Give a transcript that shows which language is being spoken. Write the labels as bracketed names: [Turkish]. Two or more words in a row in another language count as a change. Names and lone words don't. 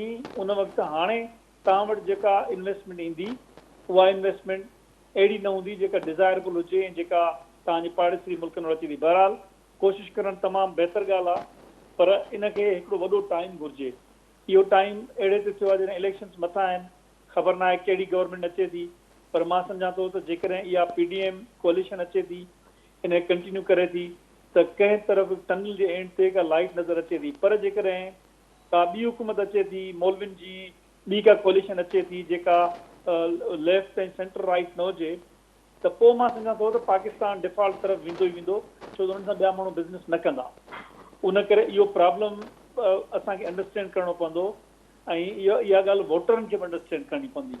[Sindhi] उन वक़्तु हाणे तव्हां वटि जेका इन्वेस्टमेंट ईंदी उहा इन्वेस्टमेंट अहिड़ी न हूंदी जेका डिज़ायरेबल हुजे ऐं जेका तव्हांजे पाड़ेसरी मुल्कनि में अची थी। बहरहाल कोशिशि करणु तमामु बहितर ॻाल्हि आहे, पर इनखे हिकिड़ो वॾो टाइम घुरिजे। इहो टाइम अहिड़े ते थियो आहे जॾहिं इलेक्शन्स मथां आहिनि, ख़बर न आहे कहिड़ी गवर्नमेंट अचे थी, पर मां सम्झां थो त जेकॾहिं इहा PDM कोalition अचे थी, इन कंटिन्यू करे थी, त कंहिं तरफ़ टनल जे एंड ते का लाइट नज़र अचे थी। पर जेकॾहिं का ॿी हुकूमत अचे थी, मौलविन जी ॿी का कोalition अचे थी जेका लेफ्ट ऐं [English] centre right [Sindhi] न हुजे, त पोइ मां सम्झां थो त पाकिस्तान डिफॉल्ट तरफ़ वेंदो ई वेंदो, छो त हुन सां ॿिया माण्हू बिज़नेस न कंदा। उन करे इहो प्रॉब्लम असांखे अंडरस्टैंड करणो पवंदो ऐं इहा ॻाल्हि वोटरनि खे बि अंडरस्टैंड करणी पवंदी।